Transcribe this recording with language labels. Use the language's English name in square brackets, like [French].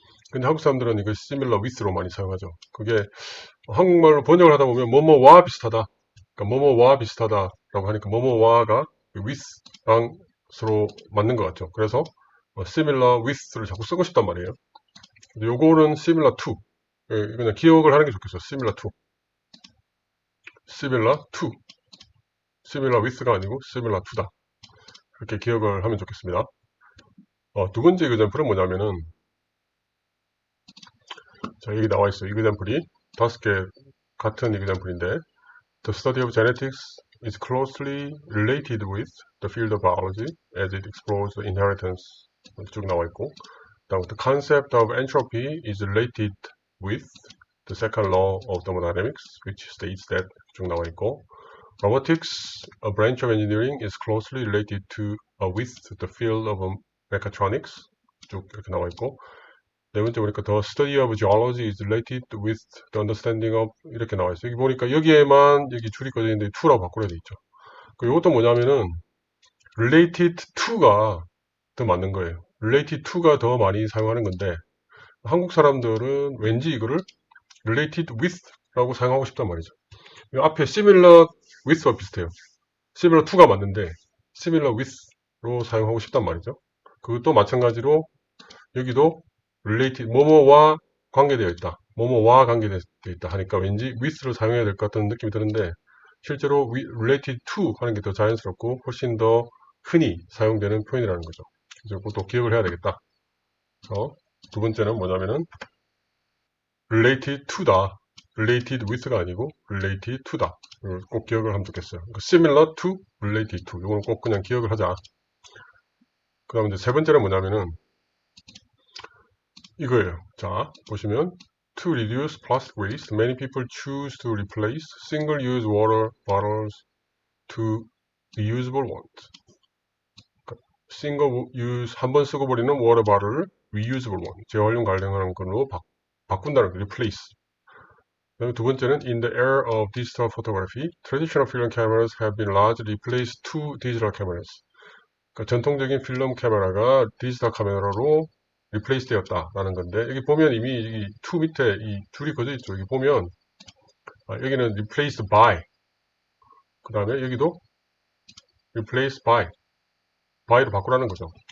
[Korean] 근데 한국 사람들은 이거 similar with로 많이 사용하죠. 그게 한국말로 번역을 하다 보면 뭐뭐와 비슷하다. 그러니까 뭐뭐와 비슷하다라고 하니까 뭐뭐와가 with랑 서로 맞는 것 같죠. 그래서 similar with를 자꾸 쓰고 싶단 말이에요. 근데 요거는 similar to. 그냥 기억을 하는 게 좋겠어요. [English] similar to. similar to. [Korean] similar with가 아니고 similar to다. 이렇게 기억을 하면 좋겠습니다. 두 번째 이그젠플은 뭐냐면은 자 여기 나와 있어요. 이그젠플이 5개 같은 이그젠플인데 [English] The study of genetics is closely related with the field of biology as it explores the inheritance [Korean] 쭉 나와 있고 [English] 다음 the concept of entropy is related with the second law of thermodynamics which states that 쭉 나와 있고 robotics, a branch of engineering, is closely related to with the field of mechatronics [Korean] 쭉 이렇게 나와 있고 네 번째 보니까 [English] the study of geology is related with the understanding of [Korean] 이렇게 나와 있어요. 여기 보니까 여기에만 여기 줄이 꺼져 있는데 to라고 바꾸려 돼 있죠. 이것도 뭐냐면은 related to가 더 맞는 거예요. related to가 더 많이 사용하는 건데 한국 사람들은 왠지 이거를 related with라고 사용하고 싶단 말이죠. 이 앞에 similar with와 비슷해요. similar to가 맞는데 similar with로 사용하고 싶단 말이죠. 그것도 마찬가지로 여기도 related 뭐뭐와 관계되어 있다. 뭐뭐와 관계되어 있다 하니까 왠지 with를 사용해야 될 것 같은 느낌이 드는데 실제로 related to 하는 게 더 자연스럽고 훨씬 더 흔히 사용되는 표현이라는 거죠. 그래서 그것도 기억을 해야 되겠다. 그래서 두 번째는 뭐냐면은 related to다. related with가 아니고 related to다. 이걸 꼭 기억을 하면 좋겠어요. [English] similar to, related to. [Korean] 이거는 꼭 그냥 기억을 하자. 그 다음에 이제 세 번째는 뭐냐면은 이거예요. 자, 보시면 [English] to reduce plastic waste, many people choose to replace single-use water bottles to reusable ones. [Korean] single-use 한 번 쓰고 버리는 water bottle을 reusable one, 재활용 가능한 걸로 바꾼다는 거, replace. 그다음에 두 번째는 [English] in the era of digital photography, traditional film cameras have been largely replaced to digital cameras. [Korean] 그러니까 전통적인 필름 카메라가 디지털 카메라로 리플레이스 되었다라는 건데 여기 보면 이미 이 to 밑에 이 줄이 그어져 있죠. 여기 보면 여기는 replaced by 그 다음에 여기도 replaced by로 바꾸라는 거죠.